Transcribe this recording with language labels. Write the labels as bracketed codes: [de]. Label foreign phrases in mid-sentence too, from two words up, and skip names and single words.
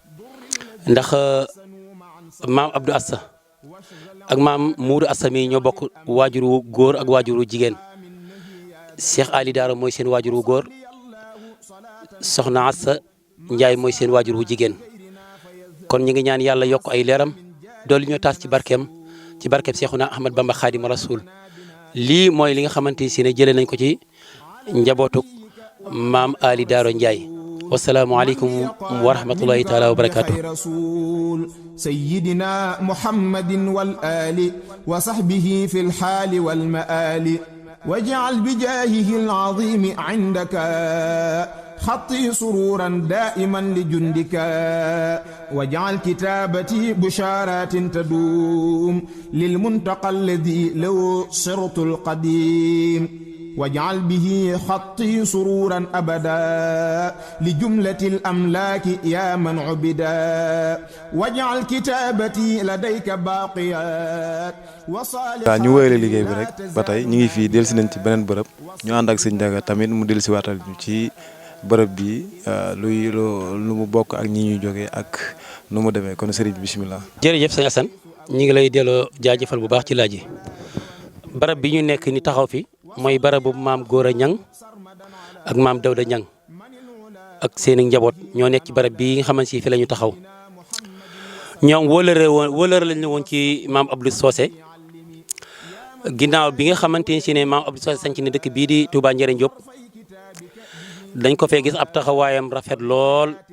[wo] ndax maam Abdou Assa ak maam Moudou Assa mi ñoo bokk waajur wu góor ak waajur wu jigéen Cheikh Ali Daaro mooy seen waajur wu góor soxna Assa Ndiaye mooy seen waajur wu jigéen kon ñu ngi ñaan yàlla yokk ay leeram doolu ñoo taas ci barkeem Cheikhuna Ahmad Bamba Khadim Rasoul lii mooy li nga xamante si ne jëlee nañ ko ci njabootuk maam Ali Daaro Ndiaye. [ar] والسلام عليكم ورحمة الله تعالى وبركاته سيدنا محمد والآل وصحبه في الحال والمآل واجعل بجاهه العظيم عندك خطي سرورا دائما لجندك واجعل كتابتي بشارات تدوم للمنتقى الذي لو صرت القديم واجعل به خطي سرورا أبدا لجملة الأملاك يا من عبدا واجعل كتابتي لديك باقيات وصالحات. [wo] ñu wéyale liggéey bi rek ba tey ñu ngi fii dellusi nañ ci beneen bërëb ñu ànd ak sëñ Ndiaga tamit mu dellusi waatal ñu ci bërëb bi lu mu bokk ak ñi ñuy jógee ak nu mu demee kon sëriñ bi bisimilah. jërëjëf sëñ Assane ñu ngi lay delloo jaajëfal bu baax ci laaj yi barab bi ñu nekk ni taxaw fi mooy barabu maam Gora Ñang ak maam Dawda Ñang ak seeni njaboot ñoo nekk ci barab bii nga xamante si fi la ñu taxaw ñoom wóolëre lañ woon ci maam Abdou Socé ginnaaw bi nga xamante ni si ne maam Abdou Socé sanc ne dëkk bii di Touba Njëriñ Diop dañ ko fee gis ab taxawaayam rafet lool